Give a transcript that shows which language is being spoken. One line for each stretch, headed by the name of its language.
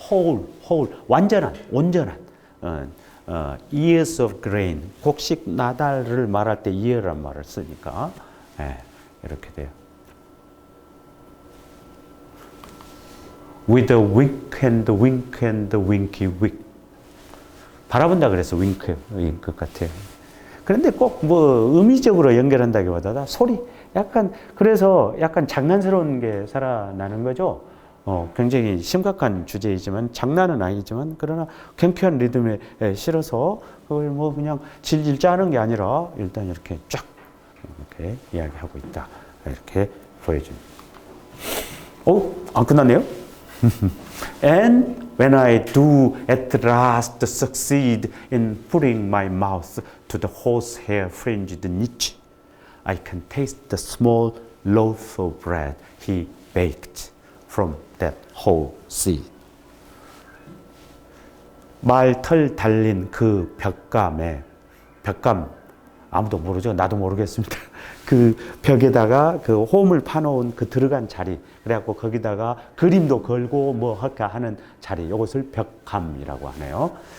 Korean: whole 온전한
English: years of grain
Korean: 곡식 나달을 말할 때 year란 말을 쓰니까 이렇게 돼요.
English: with a wink and winky wink.
Korean: 바라본다 그래서 윙크 같아요. 그런데 꼭 뭐 의미적으로 연결한다기보다 소리 그래서 약간 장난스러운 게 살아나는 거죠. 굉장히 심각한 주제이지만 장난은 아니지만 그러나 경쾌한 리듬에 실어서 그걸 뭐 그냥 질질 짜는 게 아니라 일단 이렇게 쫙 이렇게 이야기하고 있다. 이렇게 보여줍니다. 안 끝났네요?
English: And when I do at last succeed in putting my mouth to the horsehair fringed niche, I can taste the small loaf of bread he baked from that whole seed.
Korean: 말털 달린 그 벽감 아무도 모르죠. 나도 모르겠습니다. 그 벽에다가 그 홈을 파놓은 그 들어간 자리, 그래갖고 거기다가 그림도 걸고 뭐 할까 하는 자리, 이것을 벽감이라고 하네요.